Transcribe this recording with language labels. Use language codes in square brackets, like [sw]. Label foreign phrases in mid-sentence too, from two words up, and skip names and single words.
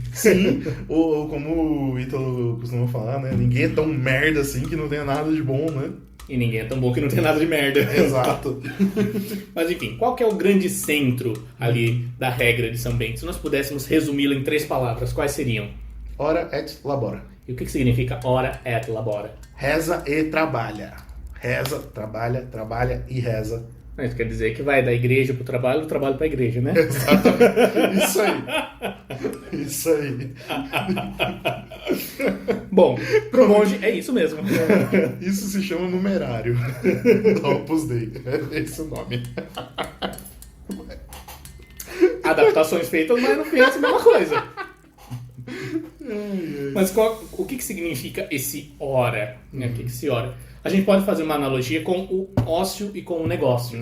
[pt] Sim, ou como o Ítalo costuma falar, né? Ninguém é tão merda assim que não tenha nada de bom, né? E ninguém é tão bom que não tem nada de merda. Exato. Mas enfim, qual que é o grande centro ali da regra de São Bento? Se nós pudéssemos resumi-la em 3 palavras, quais seriam? [la] Ora et labora. [pt] E o que significa [la] ora et labora? [pt] Reza e trabalha. Reza, trabalha e reza. Isso quer dizer que vai da igreja pro trabalho, do trabalho pra igreja, né? Exatamente. Isso aí. Isso aí. Bom, pro monge é isso mesmo. Isso se chama numerário. Opus Dei. É esse o nome. Adaptações feitas, mas no fim é a mesma coisa. Mas o que significa esse ora? O que se ora? A gente pode fazer uma analogia com o ócio e com o negócio.